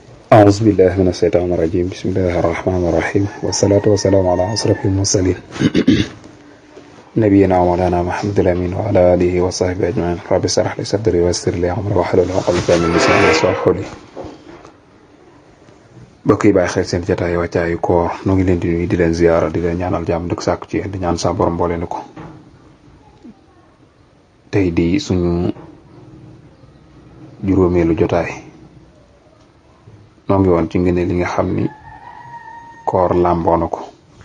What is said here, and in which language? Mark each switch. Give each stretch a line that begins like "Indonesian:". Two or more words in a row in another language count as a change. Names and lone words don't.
Arabic: أعوذ بالله من الشيطان الرجيم بسم الله الرحمن الرحيم والصلاة والسلام على أشرف المرسلين نبينا ومولانا محمد الأمين وعلى آله وصحبه أجمعين رب اشرح لي صدري ويسر لي أمري واحلل عقدة من لساني يفقهوا قولي
Wolof: mbokk yi bàyyi xel seen jotaay wàccaayu koor nu ngi leen di nuyu di leen ziyaara di leen ñaanal jàmm dëkk sàkku ci di ñaan sa borom boole ni ko tey di suñu juróomeelu jotaay noo ngi woon ci ngëneel li nga xam ni koor làmboo na ko